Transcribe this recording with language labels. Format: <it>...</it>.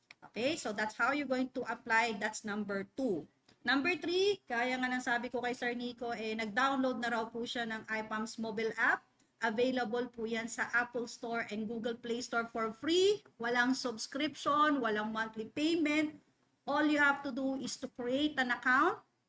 <en>Okay, so that's how you're going to apply. That's number 2.</en> <tl>Number 3, kaya nga nang sabi ko kay Sir Nico, nag-download na raw po siya ng IPAMS mobile app.</tl> <en>Available</en> <tl>po yan sa</tl> <en>Apple Store and Google Play Store for free.</en> <tl>Walang subscription, walang monthly payment.</tl> <en>All you have to do is to create an account.</en>